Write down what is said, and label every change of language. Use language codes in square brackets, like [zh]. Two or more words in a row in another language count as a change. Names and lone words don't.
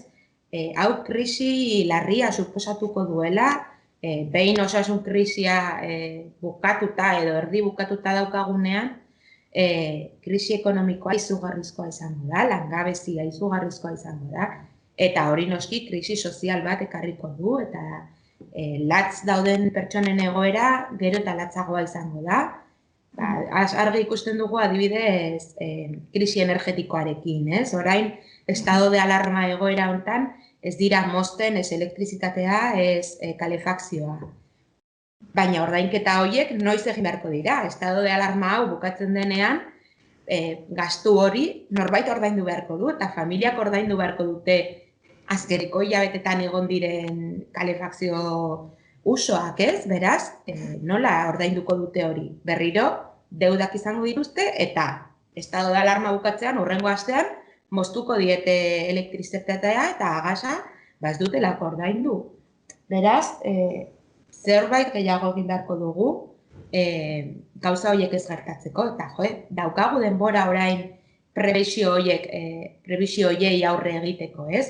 [eu] Hau krisi larria suposatuko duela, behin osasun krisia bukatuta edo erdi bukatuta daukagunean, krisi ekonomikoa izugarrizkoa izango da, langabezia izugarrizkoa izango da, eta hori noski krisi sozial bat ekarriko du, eta latz dauden pertsonen egoera gero eta latzagoa izango da. Argi ikusten dugu adibidez krisi energetikoarekin, ez? Orain, [es] estado de alarma [eu] egoera honetan ez dira mozten ez elektrizitatea, ez kalefakzioa. Baina ordainketa horiek noiz egin beharko dira. [es] Estado de alarma [eu] hau bukatzen denean, gastu hori norbait ordaindu beharko du, eta familiak ordaindu beharko dute azkeriko hilabetetan egon diren kalefakzio usoak, ez? Beraz, nola ordainduko dute hori? Berriro, deudak izango dituzte eta [es] estado de alarma [eu] bukatzean, hurrengo astean, moztuko diete elektrizitatea eta gasa, ez dutelako ordaindu. Beraz, zerbait gehiago egin beharko dugu, gauza horiek ez gertatzeko, eta daukagu denbora orain prebisio horiei aurre egiteko, ez?